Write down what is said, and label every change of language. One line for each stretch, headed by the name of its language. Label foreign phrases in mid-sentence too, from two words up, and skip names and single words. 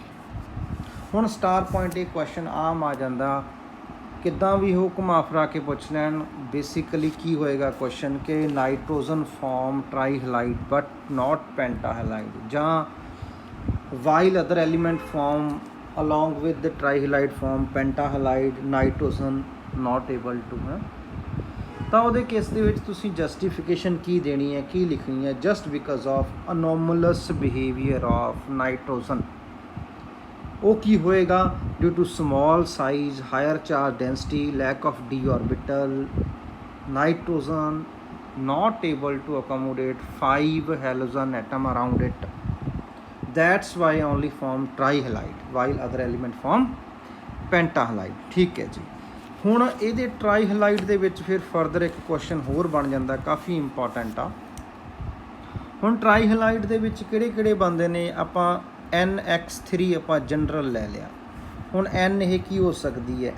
Punjabi: ਹੁਣ
English: star point
Punjabi: ਇਹ ਕੁਐਸਚਨ ਆਮ ਆ ਜਾਂਦਾ, ਕਿੱਦਾਂ ਵੀ ਉਹ ਘੁਮਾ ਫਿਰਾ ਕੇ ਪੁੱਛ ਲੈਣ।
English: basically
Punjabi: ਕੀ ਹੋਏਗਾ ਕੁਐਸਚਨ ਕਿ
English: nitrogen form tri halide but not penta halide, ਜਾਂ while other element form along with the trihalide form pentahalide nitrogen not able to ਹੈ।
Punjabi: ਤਾਂ ਉਹਦੇ ਕੇਸ ਦੇ ਵਿੱਚ ਤੁਸੀਂ ਜਸਟੀਫਿਕੇਸ਼ਨ ਕੀ ਦੇਣੀ ਹੈ, ਕੀ ਲਿਖਣੀ ਹੈ?
English: just because of anomalous behaviour of nitrogen.
Punjabi: ਉਹ ਕੀ ਹੋਏਗਾ?
English: due to small size, higher charge density, lack of d orbital, nitrogen not able to accommodate 5 halogen atom around it, that's why only form trihalide while other element form pentahalide।
Punjabi: ਠੀਕ ਹੈ ਜੀ। ਹੁਣ ਇਹਦੇ ਟਰਾਈਹਲਾਈਡ ਦੇ ਵਿੱਚ ਫਿਰ ਫਰਦਰ ਇੱਕ ਕੁਐਸਚਨ ਹੋਰ ਬਣ ਜਾਂਦਾ, ਕਾਫੀ ਇੰਪੋਰਟੈਂਟ ਆ। ਹੁਣ ਟਰਾਈਹਲਾਈਡ ਦੇ ਵਿੱਚ ਕਿਹੜੇ ਕਿਹੜੇ ਬਣਦੇ ਨੇ? ਆਪਾਂ NX3 ਆਪਾਂ ਜਨਰਲ ਲੈ ਲਿਆ। ਹੁਣ N ਇਹ ਕੀ ਹੋ ਸਕਦੀ ਹੈ?